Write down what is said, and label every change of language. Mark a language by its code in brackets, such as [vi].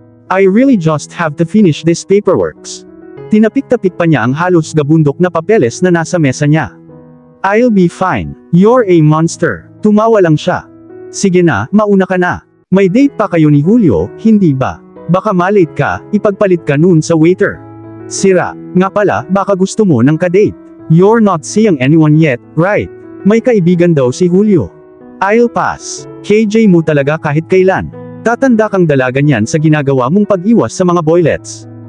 [en] I really just have to finish this paperworks. [tl] Tinapik-tapik pa niya ang halos gabundok na papeles na nasa mesa niya. [en] I'll be fine. You're a monster. [tl] Tumawa lang siya. Sige na, mauna ka na. May date pa kayo ni Julio, hindi ba? Baka malate ka, ipagpalit ka noon sa waiter. Sira, nga pala, baka gusto mo ng kadate. [en] You're not seeing anyone yet, right? [tl] May kaibigan daw si Julio. [en] I'll pass. [tl] KJ mo talaga kahit kailan. Tatanda kang dalaga niyan sa ginagawa mong pag-iwas sa mga boylets.